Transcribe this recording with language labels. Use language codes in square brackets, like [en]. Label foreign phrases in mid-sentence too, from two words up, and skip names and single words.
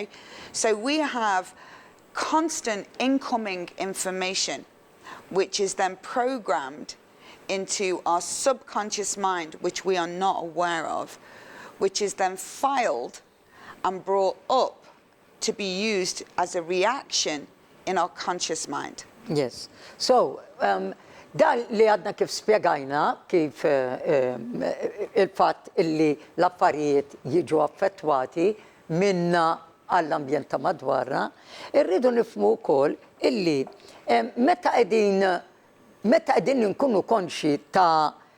[en] So we have constant incoming information, which is then programmed into our subconscious mind, which we are not aware of, which is then filed and brought up to be used as a reaction in our conscious mind. Yes. So, [mt] dan li għadna kif spiegajna, kif il-fat illi l-affarijiet jiġu affettwati minna għall-ambjent ta' madwarna, irridu nifmu wkoll illi meta qegħdin nkunu konxi ta'